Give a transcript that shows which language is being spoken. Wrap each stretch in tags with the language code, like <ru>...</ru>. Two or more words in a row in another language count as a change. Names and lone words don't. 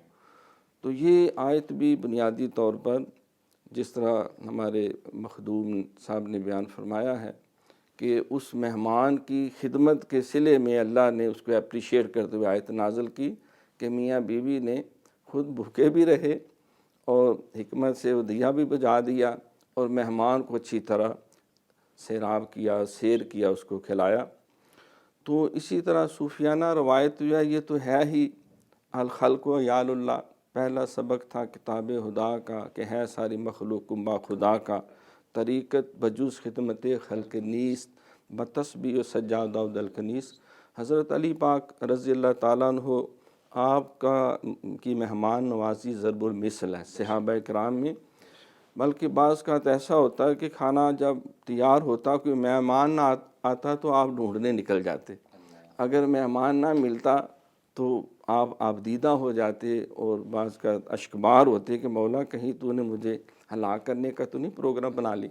<ur>تو یہ آیت بھی بنیادی طور پر جس طرح ہمارے مخدوم صاحب نے بیان فرمایا ہے کہ اس مہمان کی خدمت کے صلے میں اللہ نے اس کو اپریشیٹ کرتے ہوئے آیت نازل کی کہ میاں بیوی نے خود بھوکے بھی رہے اور حکمت سے وہ دیا بھی بجھا دیا، اور مہمان کو اچھی طرح سیراب کیا، سیر کیا، اس کو کھلایا۔ تو اسی طرح صوفیانہ روایت جو ہے یہ تو ہے ہی</ur> <ar>الخلق و عیال اللہ،</ar> <ur>پہلا سبق تھا کتاب خدا کا کہ ہے ساری مخلوق کنبہ خدا کا،</ur> <fa>طریقت بجوز خدمت خلق نیست، بتسبیح و سجاد داؤد الکنیس۔</fa> <ur>حضرت علی پاک</ur> <ar>رضی اللہ تعالیٰ عنہ</ar> <ur>آپ کی مہمان نوازی ضرب المثل ہے صحابہ کرام میں، بلکہ بعض کا ایسا ہوتا ہے کہ کھانا جب تیار ہوتا کوئی مہمان نہ آتا تو آپ ڈھونڈنے نکل جاتے، اگر مہمان نہ ملتا تو آپ دیدہ ہو جاتے اور بعض کا اشکبار ہوتے کہ مولا کہیں تو نے مجھے ہلاک کرنے کا تو نہیں پروگرام بنا لی۔</ur>